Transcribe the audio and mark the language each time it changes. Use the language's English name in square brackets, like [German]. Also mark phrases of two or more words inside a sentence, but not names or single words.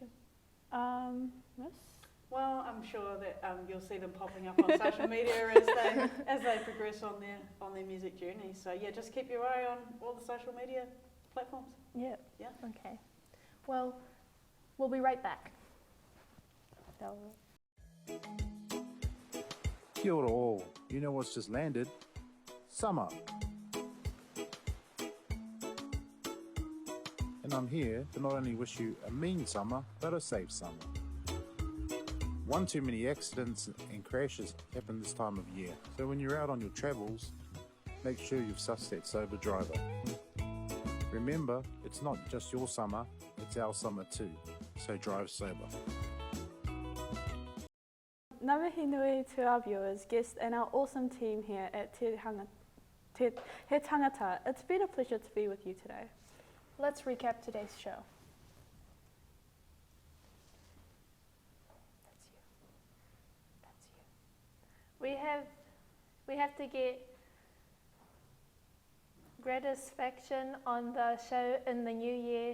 [English] Yes. Well, I'm sure that you'll see them popping up on social media as they progress on their music journey. So yeah, just keep your eye on all the social media platforms. Yeah. Okay. Well, we'll be right back. [Māori] Kia ora [English] all. You know what's just landed? Summer. And I'm here to not only wish you a mean summer, but a safe summer. One too many accidents and crashes happen this time of year. So when you're out on your travels, make sure you've sussed that sober driver. Remember, it's not just your summer, it's our summer too. So drive sober. [Māori] Ngā mihi nui [English] to our viewers, guests and our awesome team here at He Tangata. It's been a pleasure to be with you today. Let's recap today's show. We have to get gratisfaction on the show in the new year.